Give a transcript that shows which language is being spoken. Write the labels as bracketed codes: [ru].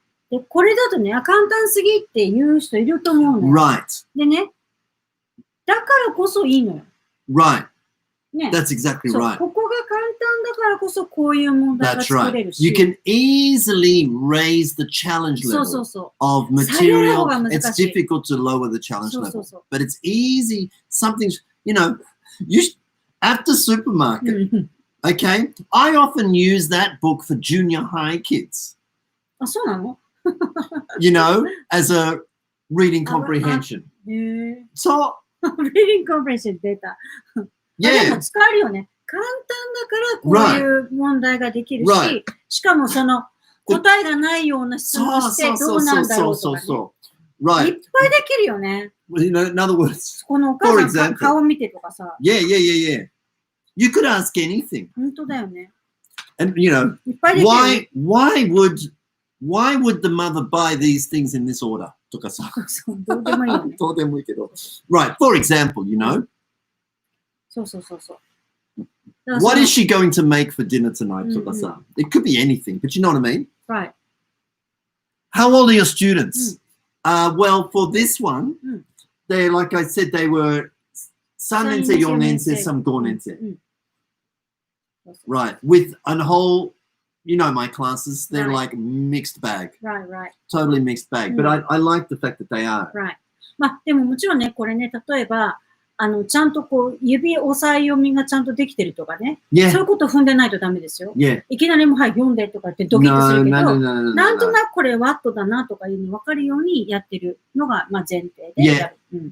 [ja] で、これだとね、簡単すぎって言う人いると思うのよ。 [en] Right. [ja] でね、だからこそいいのよ。 [en] Right. [ja] ね。 [en] That's exactly right. [ja] ここが簡単だからこそこういう問題が作れるし。 [en] You can easily raise the challenge level of material. It's difficult to lower the challenge level. But it's easy. Something, at the supermarket, okay? I often use that book for junior high kids. [ja] あ、そうなの [en] as a reading comprehension. So, reading comprehension [ja] 出た。でも使えるよね。簡単だからこういう問題ができるし、しかもその答えがないような質問してどうなんだろうとかね。いっぱいできるよね。 [en] In other words, [ja] このお母さんの顔見てとかさ。 [en] Yeah. You could ask anything. [ja] 本当だよね。 [en] And why would the mother buy these things in this order? [ja] とかさ。どうでもいいよね。どうでもいいけど。 [en] Right, for example, [ja] そう。 [en] What is she going to make for dinner tonight? [ja] とかさ。 [en] It could be anything, but you know what I mean? Right. How old are your students? Well, for this one, they, like I said, they were [ja] 3年生、4年生、 [en] some [ja] 5年生。 [en] Right. With a whole, you know, my classes, they're Right. like mixed bag. Right, right. Totally mixed bag. But I like the fact that they are. Right. [ja] まあ、でももちろんね、これね、例えば、ちゃんとこう、指押さえ読みがちゃんとできてるとかね。 [en] Yeah. [ja] そういうこと踏んでないとダメですよ。 [en] Yeah. [ja] いきなりもう、はい、読んでとかってドキッとするけど、 [en] No. [ja] なんとなくこれワットだなとかいうの分かるようにやってるのが、まあ、前提でやる。